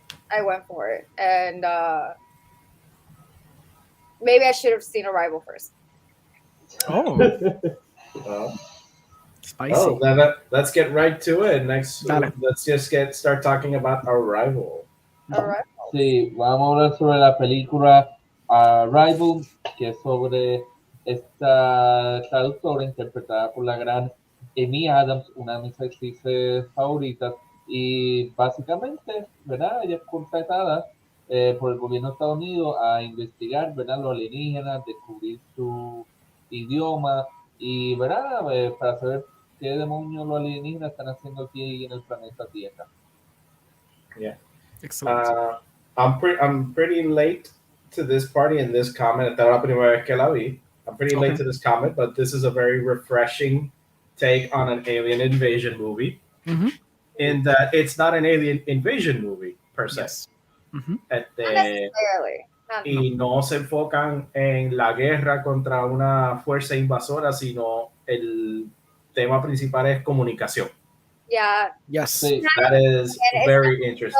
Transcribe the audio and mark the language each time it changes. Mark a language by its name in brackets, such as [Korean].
[English] I went for it, and maybe I should have seen Arrival first. Oh. Spicy. Oh, let's get right to it. Next, let's just start talking about Arrival. [Spanish] Sí, vamos a hablar sobre la película Arrival, que es sobre esta traductora interpretada por la gran Amy Adams, una de mis actrices favoritas, y básicamente, ¿verdad? Ella es contratada por el gobierno de Estados Unidos a investigar, ¿verdad? Los alienígenas, descubrir su idioma y, ¿verdad? Para saber qué demonios los alienígenas están haciendo aquí en el planeta Tierra. [English] Yeah. Excellent. I'm pretty late to this party in this comment. [Spanish] Esta es la primera vez que la vi. [English] I'm pretty late to this comment, but this is a very refreshing take on an alien invasion movie. In that it's not an alien invasion movie per se. Yes. Not necessarily. [Spanish] Y no se enfocan en la guerra contra una fuerza invasora, sino el tema principal es comunicación. [English] Yeah. Yes. That is very interesting.